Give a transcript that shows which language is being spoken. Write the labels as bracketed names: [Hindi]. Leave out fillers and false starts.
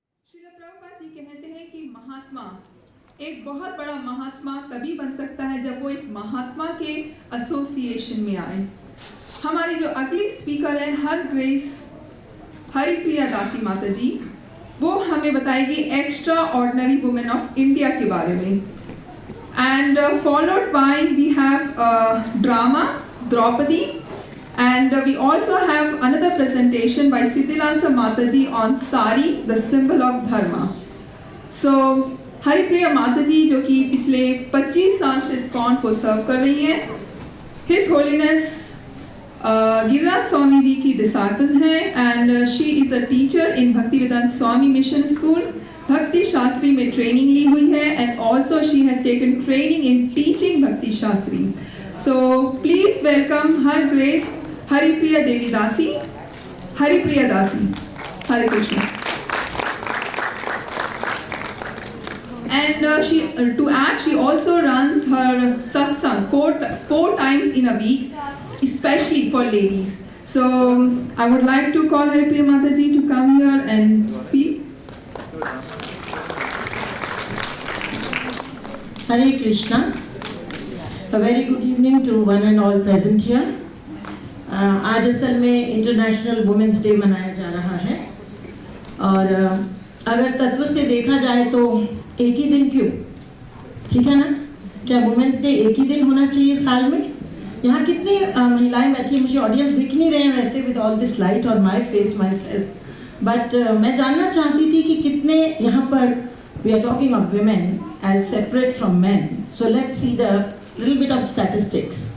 [Hindi] श्रील प्रभुपाद जी कहते हैं कि महात्मा एक बहुत बड़ा महात्मा तभी बन सकता है जब वो एक महात्मा के एसोसिएशन में आए। हमारी जो अगली स्पीकर है हर ग्रेस हरिप्रिया दासी माता जी, वो हमें बताएगी [English] extraordinary women of India [Hindi] के बारे में। [English] And followed by we have drama Draupadi, and we also have another presentation by Siddhilansa Mataji on Sari, the symbol of dharma. [Hindi] So Haripriya माताजी जो कि पिछले 25 साल से ISKCON को सर्व कर रही हैं, His Holiness गिरिराज स्वामी जी की डिसाइपल हैं [English] and she is a teacher in [Hindi] Bhaktivedanta Swami mission school. भक्ति शास्त्री में ट्रेनिंग ली हुई है [English] And also she has taken training in teaching Bhakti Shastri. So please welcome her grace Haripriya Devi Dasi, Haripriya Dasi. [Hindi] हरे Krishna. [English] And to add, she also runs her satsang four times in a week, especially for ladies. So I would like to call Haripriya Mataji to come here and speak. Hare Krishna. A very good evening to one and all present here. [Hindi] आज असल में international women's day मनाया जा रहा है और अगर तत्व से देखा जाए तो एक ही दिन क्यों, ठीक है ना? क्या वुमेन्स डे एक ही दिन होना चाहिए साल में? यहाँ कितनी महिलाएं बैठी हैं, मुझे ऑडियंस दिख नहीं रहे हैं वैसे [English] with all this light on my face myself, but [Hindi] मैं जानना चाहती थी कि कितने यहाँ पर [English] We are talking of women as separate from men, so let's see the little bit of statistics.